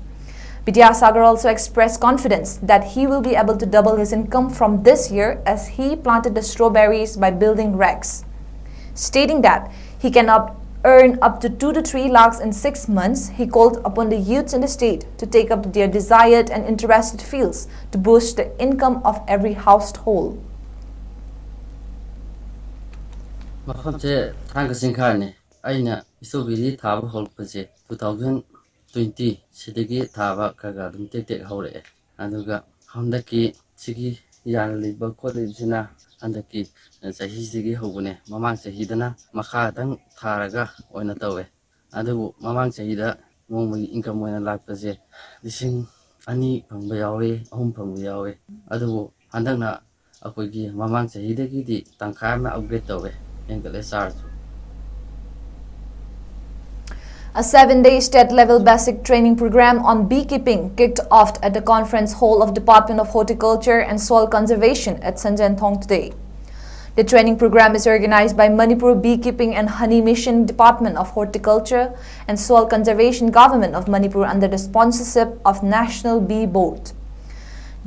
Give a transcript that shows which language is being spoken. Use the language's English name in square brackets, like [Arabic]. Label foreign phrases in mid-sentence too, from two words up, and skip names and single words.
[English] Vidyasagar also expressed confidence that he will be able to double his income from this year as he planted the strawberries by building racks, stating that he can earn up to 2 to 3 lakhs in 6 months. He called upon the youths in the state to take up their desired and interested fields to boost the income of every household. [Manipuri] Makamche Thanga Jinkha aina strawberry thaba holpaje 2020 sidagi thaba kaga dum tek hore aduga handaki sigi yanliba college andaki sahi sigi hobune mamang sahidana makha dang tharaga oina tawe adu mamang sahida mongmagi income oina lakpaje lising ani phangba yawe ahum phangba yawe adu handakna akoigi mamang sahidagi di tangkha ma upgrade tawe engale charge. [English] A 7-day state-level basic training program on beekeeping kicked off at the conference hall of Department of Horticulture and Soil Conservation at Sanjanthong today. The training program is organized by Manipur Beekeeping and Honey Mission Department of Horticulture and Soil Conservation Government of Manipur under the sponsorship of National Bee Board.